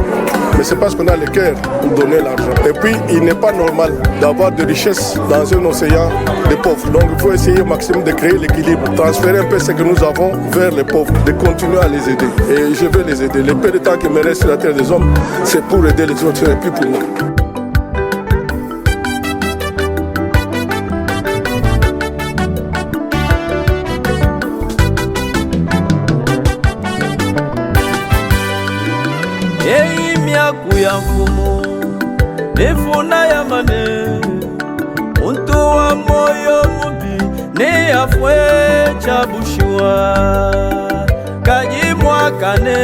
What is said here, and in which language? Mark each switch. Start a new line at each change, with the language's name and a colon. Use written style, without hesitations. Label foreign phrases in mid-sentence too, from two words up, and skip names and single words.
French: Mais c'est parce qu'on a le cœur pour donner l'argent. Et puis, il n'est pas normal d'avoir de richesses dans un océan de pauvres. Donc, il faut essayer au maximum de créer l'équilibre, transférer un peu ce que nous avons vers les pauvres, de continuer à les aider. Et je vais les aider. Le peu de temps qui me reste sur la terre des hommes, c'est pour aider les autres et puis pour moi.
Luba-Lulua: ya mfumo nefuna ya mane muntu wa moyo mubi ne afwe chabushiwa kajimwa kane